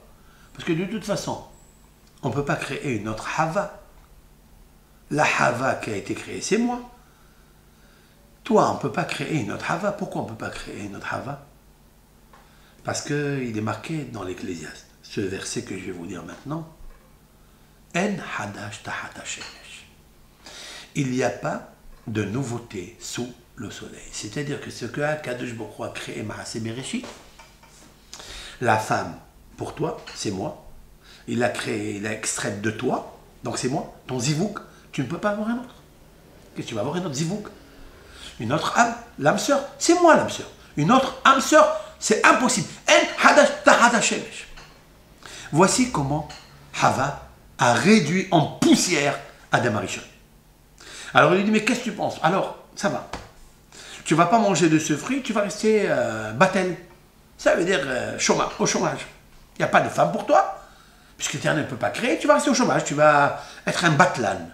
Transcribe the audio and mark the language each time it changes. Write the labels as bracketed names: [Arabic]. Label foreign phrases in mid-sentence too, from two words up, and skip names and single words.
[French] Parce que de toute façon, on ne peut pas créer une autre Hava. La Hava qui a été créée, c'est moi. Toi, on ne peut pas créer une autre Hava. Pourquoi on ne peut pas créer une autre Hava? Parce qu'il est marqué dans l'Ecclésiaste, ce verset que je vais vous dire maintenant, [Hebrew] אין חדש תחת השמש. [French] Il n'y a pas de nouveauté sous le soleil. C'est-à-dire que ce que Akadosh Baruch Hu a créé [Hebrew] מעשה בראשית, [French] la femme, pour toi, c'est moi. Il l'a créé, il l'a extraite de toi, donc c'est moi. Ton zivouk, tu ne peux pas avoir un autre. Qu'est-ce que tu vas avoir un autre zivouk? Une autre âme, l'âme sœur, c'est moi l'âme sœur. Une autre âme sœur, c'est impossible. [Hebrew] אין חדש תחת השמש. [French] Voici comment Hava a réduit en poussière Adam Arishon. Alors il lui dit, mais qu'est-ce que tu penses? Alors, ça va. Tu ne vas pas manger de ce fruit, tu vas rester battel. Ça veut dire chômage, au chômage. Il n'y a pas de femme pour toi, puisque l'Éternel ne peut pas créer, tu vas rester au chômage, tu vas être un batlan.